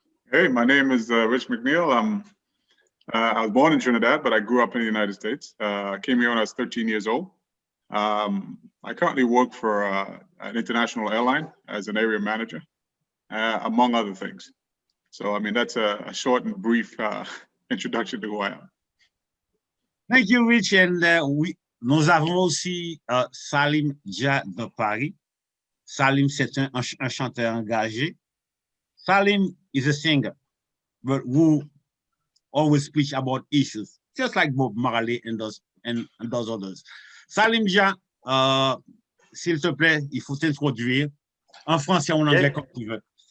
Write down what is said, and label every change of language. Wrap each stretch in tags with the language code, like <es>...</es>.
<en>Hey, my name is Rich McNeil. I was born in Trinidad, but I grew up in the United States. I came here when I was 13 years old. I currently work for an international airline as an area manager, among other things. So, I mean, that's a short and brief introduction to who I am. Thank you, Rich.</en> <fr>And nous avons aussi Salim Dia de Paris. Salim, c'est un chanteur engagé.</fr> <en>Salim is a singer, but who always preach about issues, just like Bob Marley and those others.</en> <fr>Salim Dia, s'il te plaît, il faut t'introduire en français ou en anglais comme tu veux.</fr>